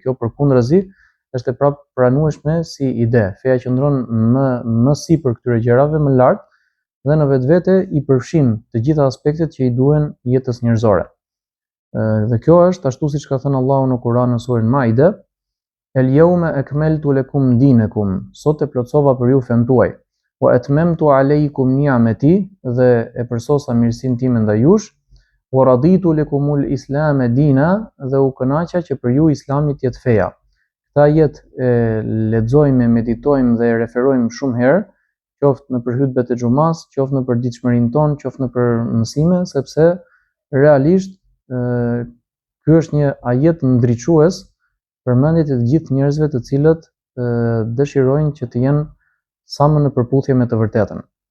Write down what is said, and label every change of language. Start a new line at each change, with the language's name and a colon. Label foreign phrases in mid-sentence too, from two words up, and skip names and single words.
Albanian: Kjo përkundrazi është e pranueshme si ide. Feja qëndron më sipër këtyre gjërave, më lart, dhe në vetvete i përfshin të gjitha aspektet që i duhen jetës njerëzore. Dhe kjo është ashtu siç ka thënë Allahu në Kur'an në surën Maide:
Arabic: اليوم أكملت لكم دينكم,
Albanian: sot e plotsova për ju fen tuaj.
Arabic: وأتممت عليكم نعمتي,
Albanian: dhe e përsosa mirësinë time ndaj jush.
Arabic: ورضيت لكم الإسلام دينا,
Albanian: dhe u kënaqa që për ju Islami të jetë feja. Këta jetë e lexojmë, meditojmë dhe referojmë shumë herë, qoftë në për hutbet e xumas, qoftë në për ditëshmërinë tonë, qoftë në për mësime, sepse realisht ky është një ajet ndriçues për mendjet e të gjithë njerëzve të cilët dëshirojnë që të jenë sa më në përputhje me të vërtetën.